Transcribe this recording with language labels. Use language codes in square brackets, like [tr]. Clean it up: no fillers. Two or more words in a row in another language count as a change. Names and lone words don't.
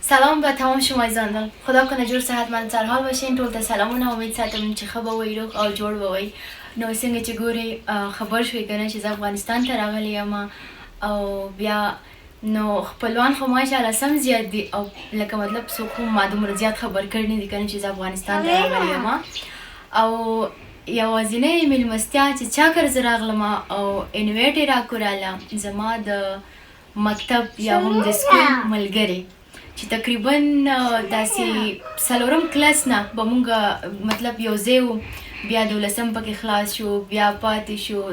[fa] سلام به تمام شما عزیزان. خدا کنه جور صحتمند سرحال باشین. [ps] ټول ته سلامونه. امید ساتم چې ښه به وئ، روغ او جوړ به وئ. نو څنګه چې ګورئ خبر شوئ که نه چې زه افغانستان ته راغلی یم او بیا نو خپلوان خو ماشاءالله سم زیات دي او لکه مطلب څوک هم ما دومره زیات خبر کړي نه دي که نه چې زه افغانستان ته راغلی یم او یوازینۍ مېلمستیا چې چا کره زه راغلم او انویټ یې راکوراله زما د مکتب یا هم د سکول ملګرې چې تقریبا داسې څلورم کلاس نه به مونږ مطلب یو ځای وو، بیا 12م پکې خلاص شو، بیا پاتې شو.